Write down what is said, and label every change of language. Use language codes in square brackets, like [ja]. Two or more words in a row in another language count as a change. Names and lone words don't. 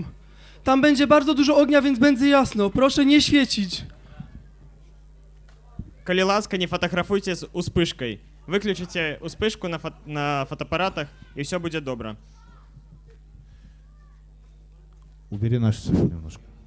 [pl] Tam będzie bardzo dużo ognia, więc będzie jasno. Proszę nie świecić. [be] Калі ласка, не фатаграфуйце з успышкай. Выключыце успышку на фотоапаратах, і ўсё будзе добра. [ru] Убери наш свет немножко.